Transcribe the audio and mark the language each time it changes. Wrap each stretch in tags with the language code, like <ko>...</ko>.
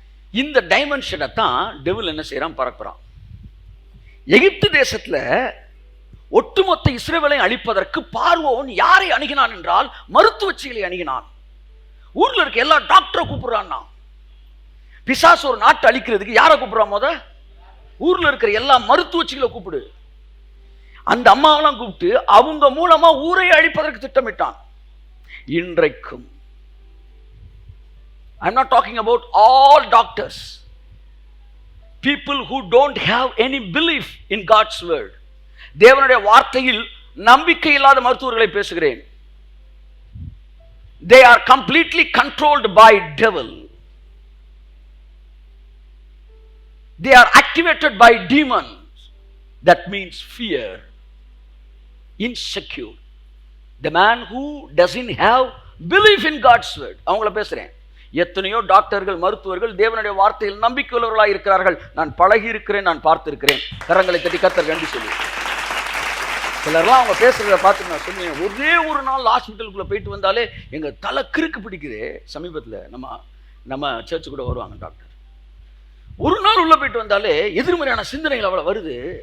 <ta>இந்த டைமென்ஷனை தான் டெவில் என்ன செய்யறான்? பறக்கிறான். எகிப்து தேசத்துல ஒட்டுமொத்த இஸ்ரவேலை அழிப்பதற்கு பார்வோன் யாரை அணுகினான் என்றால் மருத்துவச்சிகளை அணுகினான். ஊர்ல இருக்க எல்லா டாக்டரை கூப்பிடுறான். பிசாசு ஒரு நாட்டை அழிக்கிறதுக்கு யாரை கூப்பிடுறான்? ஊர்ல இருக்கிற எல்லா மருத்துவச்சிகளை கூப்பிடு. அந்த அம்மாவெல்லாம் கூப்பிட்டு அவங்க மூலமா ஊரை அழிப்பதற்கு திட்டமிட்டான். இன்றைக்கும்</ta> <en>I'm not talking about all doctors, people who don't have any belief in God's word.</en> <ta>தேவனுடைய வார்த்தையில் நம்பிக்கை இல்லாத மருத்துவர்களை பேசுகிறேன்.</ta> <en>They are completely controlled by devil. They are activated by demons. That means fear, insecure. The man who doesn't have belief in God's word.</en> <ta>அவங்கள பேசுறேன். எத்தனையோ டாக்டர்கள், மருத்துவர்கள் தேவனுடைய வார்த்தையில் நம்பிக்கை உள்ளவர்களாக இருக்கிறார்கள். நான் பழகி இருக்கிறேன், நான் பார்த்திருக்கிறேன். கரங்களை தட்டி கர்த்தர் நன்றி சொல்லி. சிலர்லாம் அவங்க பேசுறத பார்த்து நான் சொன்னேன், ஒரே ஒரு நாள் ஹாஸ்பிட்டலுக்குள்ள போயிட்டு வந்தாலே எங்க தலை கிறுக்கு பிடிக்குது. சமீபத்தில் நம்ம சர்ச்சு கூட வருவாங்க டாக்டர். ஒரு நாள் உள்ள போயிட்டு வந்தாலே எதிர்மறையான சிந்தனைகள் அவ்வளவு வருது.</ta>